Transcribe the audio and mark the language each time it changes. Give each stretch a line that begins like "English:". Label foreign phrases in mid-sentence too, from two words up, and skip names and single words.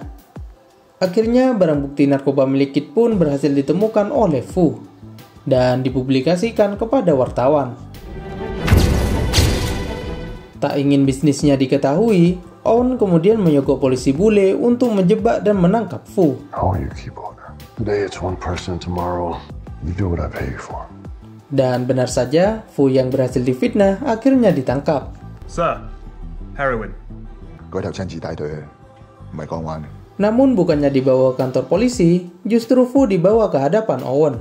Indonesian: Akhirnya barang bukti narkoba milik Kid pun berhasil ditemukan oleh Fu dan dipublikasikan kepada wartawan. Tak ingin bisnisnya diketahui, Owen kemudian menyogok polisi bule untuk menjebak dan menangkap Fu.
English: How will you keep order? Today it's one person, tomorrow you do what I pay you for.
Indonesian: Dan benar saja, Fu yang berhasil difitnah akhirnya ditangkap.
English: Sir, heroin.
Cantonese: 嗰頭親自帶隊去，唔係港灣嘅。
Indonesian: Namun bukannya dibawa ke kantor polisi, justru Fu dibawa ke hadapan Owen.